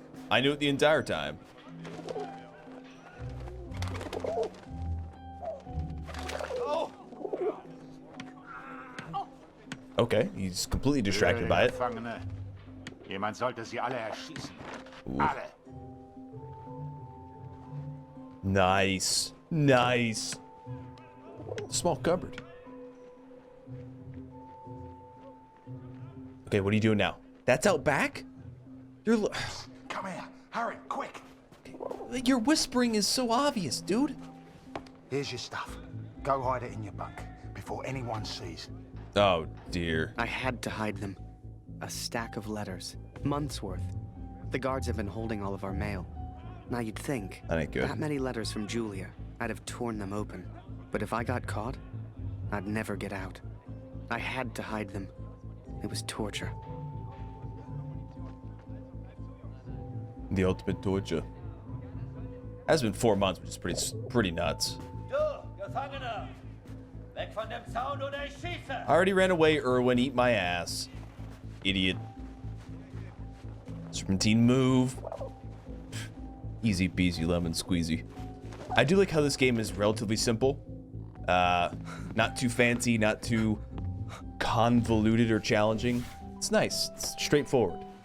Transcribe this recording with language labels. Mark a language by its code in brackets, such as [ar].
[en] I knew it the entire time. Okay, he's completely distracted by it. [de] Jemand sollte sie alle erschießen. Ooh. Alle. [en] Nice. Nice. Small cupboard. Okay, what are you doing now? That's out back? You're... Come here. Harry, quick. Your whispering is so obvious, dude. Here's your stuff. Go hide it in your bunk before anyone sees. Oh, dear. I had to hide them. A stack of letters. Months worth. The guards have been holding all of our mail. Now you'd think, That ain't good. that many letters from Julia, I'd have torn them open. But if I got caught, I'd never get out. I had to hide them. It was torture. The ultimate torture. Has been 4 months, which is pretty nuts. [de] Du, Gefangener! Weg von dem Zaun oder ich schieße! [en] I already ran away, Irwin. Eat my ass. Idiot. Serpentine move. Easy peasy lemon squeezy. I do like how this game is relatively simple. Not too fancy, not too convoluted or challenging. It's nice. It's straightforward.